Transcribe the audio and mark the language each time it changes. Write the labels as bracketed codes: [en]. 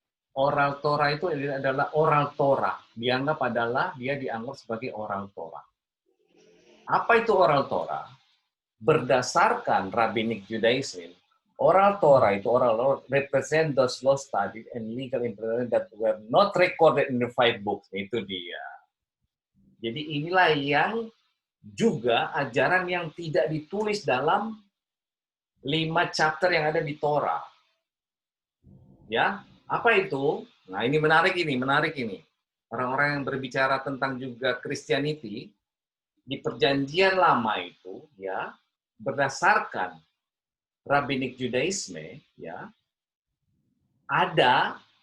[id] Oral Torah itu adalah oral Torah. Dia dianggap sebagai oral Torah. Apa itu oral Torah? Berdasarkan [en] Rabbinic Judaism, oral Torah itu oral represent those law studied and legal implementation that were not recorded in the 5 books. [id] Itu dia. Jadi inilah yang juga ajaran yang tidak ditulis dalam 5 chapter yang ada di Torah. Ya, apa itu? Nah, ini menarik ini. Orang-orang yang berbicara tentang juga Christianity di Perjanjian Lama itu, ya, berdasarkan Rabbinic Judaism, ya, ada